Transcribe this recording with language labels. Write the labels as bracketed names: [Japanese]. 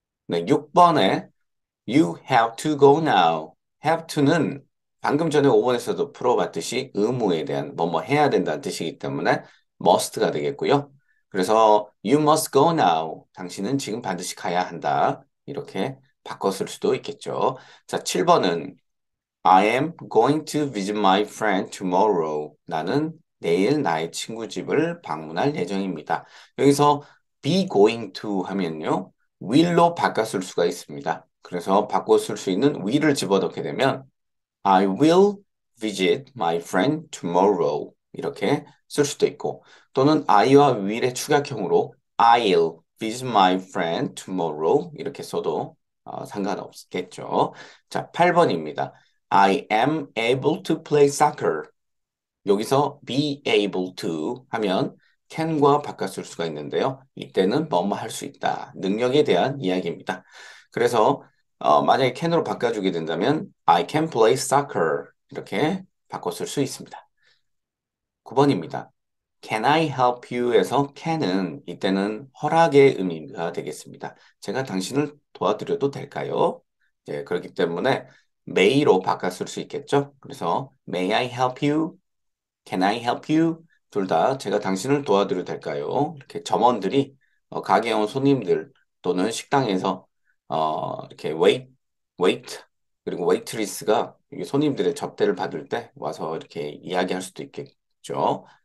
[Korean] 네, 6번에 [English] You have to go now. [Korean] have to는 방금 전에 5번에서도 풀어봤듯이 의무에 대한 뭐뭐 해야 된다는 뜻이기 때문에 must가 되겠고요. 그래서 [English] you must go now. [Korean] 당신은 지금 반드시 가야 한다. 이렇게 바꿔 쓸 수도 있겠죠. 자, 7번은 [English] I am going to visit my friend tomorrow. [Korean] 나는 내일 나의 친구 집을 방문할 예정입니다. 여기서 be going to 하면요. will로 바꿔 쓸 수가 있습니다. 그래서 바꿔 쓸 수 있는 will을 집어넣게 되면 [English] I will visit my friend tomorrow. [Korean] 이렇게 쓸 수도 있고 또는 I와 will의 축약형으로 [English] I'll visit my friend tomorrow. [Korean] 이렇게 써도 상관없겠죠. 자, 8번입니다. [English] I am able to play soccer. [Korean] 여기서 be able to 하면 can과 바꿔 쓸 수가 있는데요. 이때는 뭐뭐 할 수 있다. 능력에 대한 이야기입니다. 그래서 만약에 can으로 바꿔주게 된다면 [English] I can play soccer [Korean] 이렇게 바꿔 쓸 수 있습니다. 9번입니다. [English] Can I help you [Korean] 에서 can은 이때는 허락의 의미가 되겠습니다. 제가 당신을 도와드려도 될까요? 예, 그렇기 때문에 may로 바꿔 쓸 수 있겠죠? [English] 그래서 may I help you? Can I help you? [Korean] 둘 다 제가 당신을 도와드려도 될까요? 이렇게 점원들이 가게에 온 손님들 또는 식당에서 이렇게 wait 그리고 waitress가 이게 손님들의 접대를 받을 때 와서 이렇게 이야기할 수도 있겠죠.